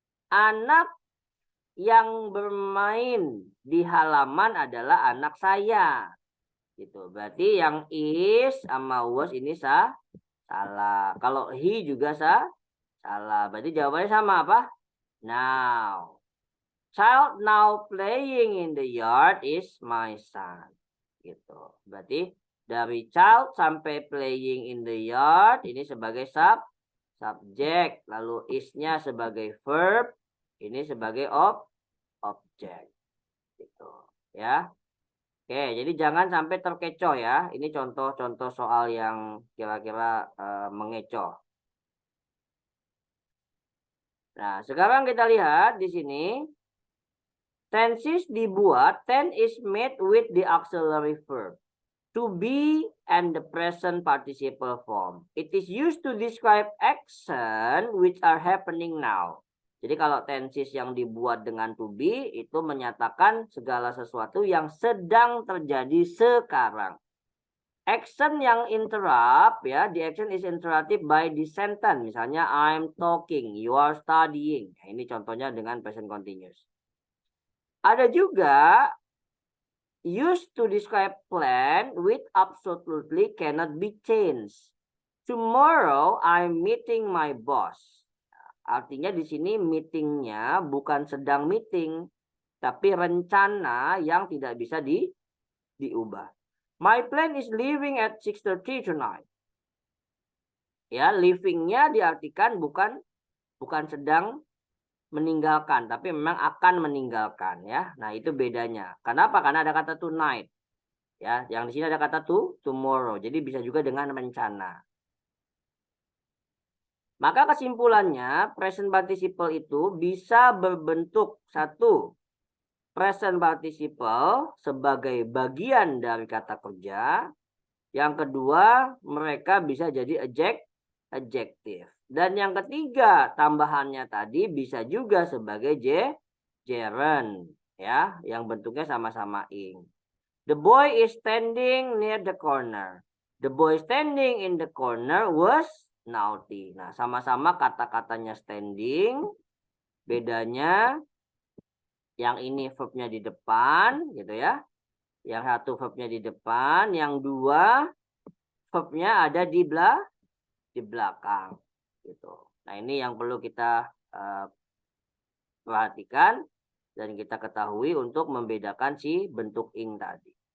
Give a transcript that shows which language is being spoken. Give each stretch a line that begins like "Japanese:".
Indonesian: Anak yang bermain di halaman adalah anak saya. Gitu. Berarti yang is sama was ini salah. Kalau he juga salah. Berarti jawabannya sama apa?
English: Now. Child now playing in the yard is my son.
Indonesian: Gitu. Berarti dari
English: child
Indonesian: sampai
English: playing in the yard
Indonesian: ini sebagai subjek. Lalu is-nya sebagai verb. Ini sebagai objek. Gitu. Ya. Oke, jadi jangan sampai terkecoh ya. Ini contoh-contoh soal yang kira-kira mengecoh. Nah, sekarang kita lihat di sini. Tenses dibuat,
English: tense is made with the auxiliary verb. To be and the present participle form. It is used to describe action which are happening now.
Indonesian: Jadi kalau tenses yang dibuat dengan to be itu menyatakan segala sesuatu yang sedang terjadi sekarang.
English: Action yang interrupt ya, the action is interrupted by the sentence. Misalnya I'm talking, you are studying.
Indonesian: Nah, ini contohnya dengan present continuous. Ada juga
English: used to describe plan which absolutely cannot be changed. Tomorrow I'm meeting my boss.
Indonesian: Artinya di sini meetingnya bukan sedang meeting, tapi rencana yang tidak bisa diubah.
English: My plan is leaving at 6:30 tonight.
Indonesian: Ya, leavingnya diartikan bukan sedang meninggalkan, tapi memang akan meninggalkan ya. Nah, itu bedanya. Kenapa? Karena ada kata tonight. Ya, yang di sini ada kata tomorrow. Jadi bisa juga dengan rencana. Maka kesimpulannya, present participle itu bisa berbentuk satu, present participle sebagai bagian dari kata kerja. Yang kedua, mereka bisa jadi adjektif. Dan yang ketiga, tambahannya tadi bisa juga sebagai gerund, ya, yang bentuknya sama-sama ing.
English: The boy is standing near the corner. The boy standing in the corner was naughty.
Indonesian: Nah, sama-sama kata-katanya standing. Bedanya yang ini verbnya di depan, gitu ya. Yang satu verbnya di depan, yang dua verbnya ada di belakang, gitu. Nah, ini yang perlu kita perhatikan dan kita ketahui untuk membedakan si bentuk ing tadi.